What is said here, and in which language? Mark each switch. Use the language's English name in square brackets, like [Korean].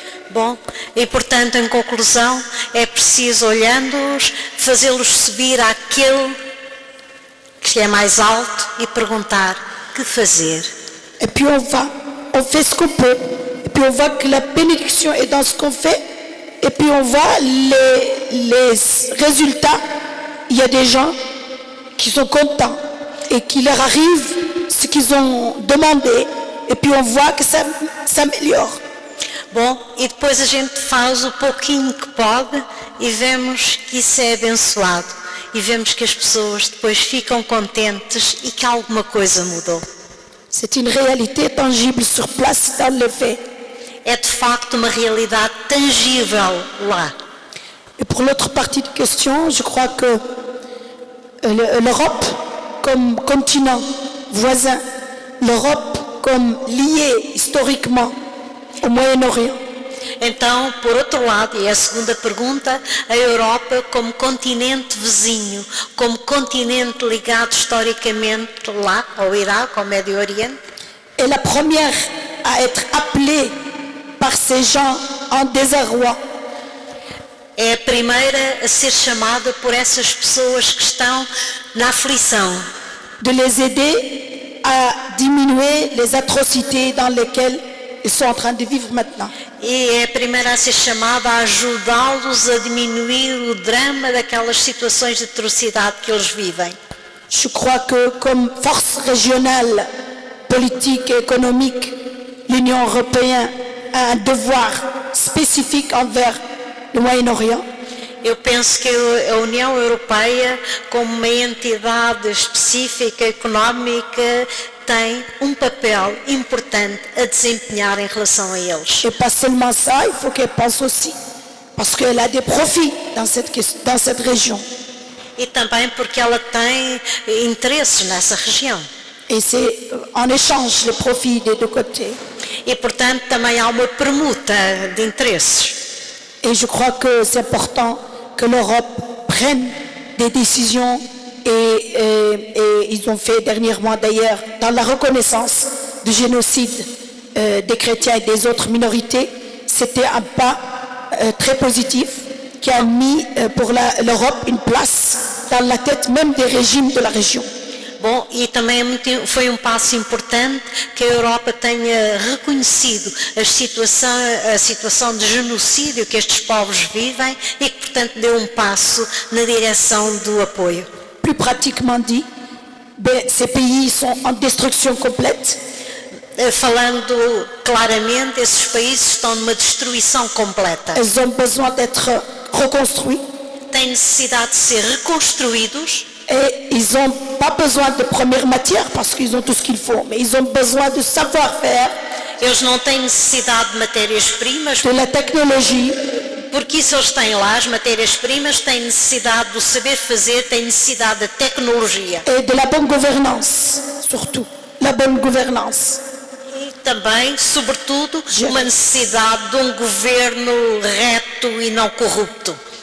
[Portuguese] Bom, e portanto, em conclusão, é preciso, olhando-os, fazê-los subir àquele que é mais alto e perguntar que fazer. [French] Et puis on fait ce qu'on peut, et puis on voit que la bénédiction est dans ce qu'on fait, et puis on voit les résultats. Il y a des gens qui sont contents et qui leur arrive ce qu'ils ont demandé, et puis on voit que ça s'améliore. [Portuguese] Bom, e depois a gente faz o pouquinho que pode e vemos que isso é abençoado. E vemos que as pessoas depois ficam contentes e que alguma coisa mudou. [French] C'est une réalité tangible sur place dans les faits. [Portuguese] É de facto uma realidade tangível lá. [French] Et pour l'autre partie de question, je crois que l'Europe comme continent voisin, l'Europe comme liée historiquement au Moyen-Orient. [Portuguese] Então, por outro lado, e a segunda pergunta, a Europa como continente vizinho, como continente ligado historicamente lá ao Iraque, ao Médio Oriente. [French] Et la première à être appelée par ces gens en désarroi. [Portuguese] É a primeira a ser chamada por essas pessoas que estão na aflição. [French] De les aider à diminuer les atrocités dans lesquelles ils sont en train de vivre maintenant. [Portuguese] E é a primeira a ser chamada a ajudá-los a diminuir o drama daquelas situações de atrocidade que eles vivem. [French] Je crois que comme force régionale, politique et économique, l'Union européenne a un devoir spécifique envers le Moyen-Orient. [Portuguese] Eu penso que a União Europeia, como uma entidade específica, económica, tem papel importante a desempenhar em relação a eles. [French] Et pas seulement ça, il faut qu'elle pense aussi, parce qu'elle a des profits dans cette région. [Portuguese] E também porque ela tem interesses nessa região. [French] Et c'est en échange les profits des deux côtés. [Portuguese] E, portanto, também há uma permuta de interesses. [French] Et je crois que c'est important que l'Europe prenne des décisions et ils ont fait dernièrement d'ailleurs dans la reconnaissance du génocide des chrétiens et des autres minorités. C'était un pas très positif qui a mis pour l'Europe une place dans la tête même des régimes de la région. [Portuguese] Bom, e também foi um passo importante que a Europa tenha reconhecido a situação de genocídio que estes povos vivem e que, portanto, deu um passo na direção do apoio. [French] Plus pratiquement dit, ces pays sont en destruction complète. [Portuguese] Falando claramente, esses países estão numa destruição completa. [French] Ils ont besoin d'être reconstruits. [Portuguese] Têm necessidade de ser reconstruídos. [French] Et ils n'ont pas besoin de première matière parce qu'ils ont tout ce qu'il faut, mais ils ont besoin de savoir-faire, [Portuguese] Eles não têm necessidade de matérias-primas, [French] de la technologie, [Portuguese] porque isso eles têm lá, as matérias-primas, têm necessidade do saber fazer, têm necessidade da tecnologia. [French] et de la bonne gouvernance, surtout, la bonne gouvernance. [Portuguese] E também, sobretudo, uma necessidade de um governo reto e não corrupto.